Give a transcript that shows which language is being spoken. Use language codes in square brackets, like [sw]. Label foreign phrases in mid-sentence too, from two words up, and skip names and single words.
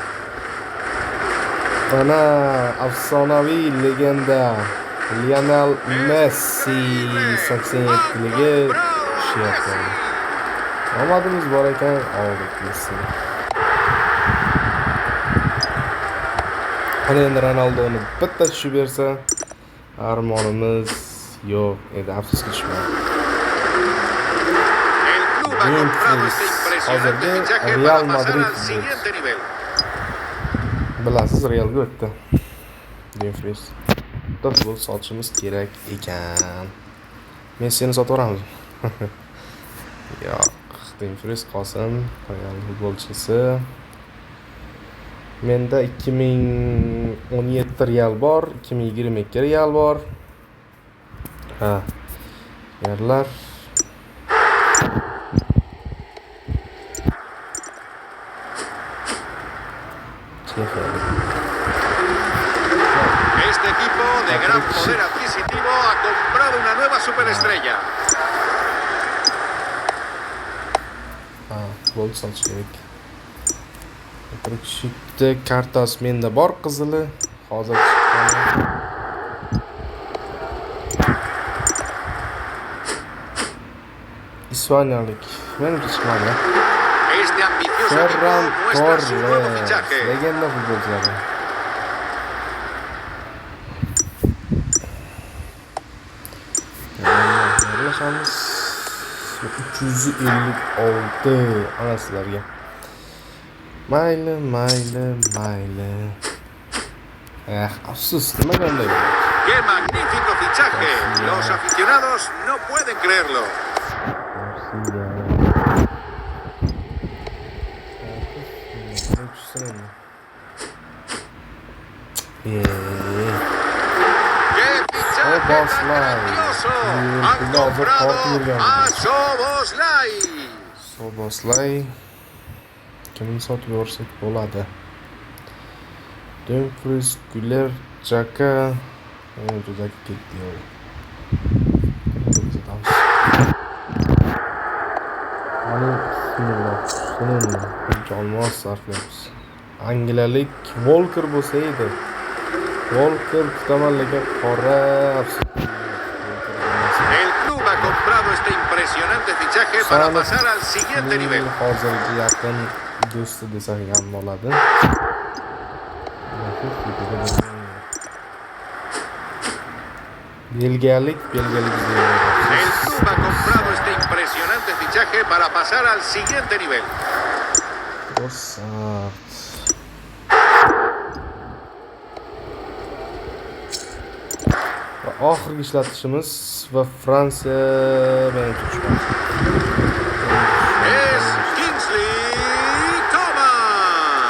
[uz] Mana afsonaviy legenda Lionel Messi 87ligi tushyapti. Omadimiz bor ekan, oldik Messi. Qani endi Ronaldoni bitta tushib bersa, armonimiz yo'q edi, afsuski tushmadi. [es] El club ha comprado este impresionante fichaje para pasar al siguiente nivel. [uz] Bilasiz, Realga o'tdi. Dumfries. Futbol sotishimiz kerak ekan. Messini sotaveramiz. Yo'q, Dumfries qolsin, Real futbolchisi. Menda 2017 real bor, 2022 real bor. Ha. Yerlar. [es] Este equipo de gran poder adquisitivo ha comprado una nueva superestrella. [uz] Futbol sotish kerak. Shitda kartasi menda bor qizili. Hozir chiqqani. Ispaniyalik. Menimcha chiqmadi. [es] Este ambicioso Ferran equipo muestra su nuevo Torres. fichaje. [uz] Legenda futbolchilari. Birlashamiz. 356 ana sizlarga. Mayli. Afsus, nima bunday bo'ldi? [es] ¡Qué magnífico fichaje! Los aficionados no pueden creerlo. ¡Qué fichaje tan grandioso! Han comprado a Szoboszlai. [uz] Szoboszlai kimni sotib yuborsak bo'ladi? Dumfries, Güler, Xhaka juda ketdi. Buncha olmos sarflaymiz. Angliyalik Walker bo'lsa edi. Walker kutaman lekin qora. [es] El club ha comprado este impresionante fichaje para pasar al siguiente nivel. [uz] Hozirgi yaqin do'sti desak ham bo'ladi. Belgiyalik [es] El club ha comprado este impresionante fichaje para pasar al siguiente nivel. [uz] Va oxirgi ishlatishimiz va Fransiya bilan tushmoq. [es] Es Kingsley Coman.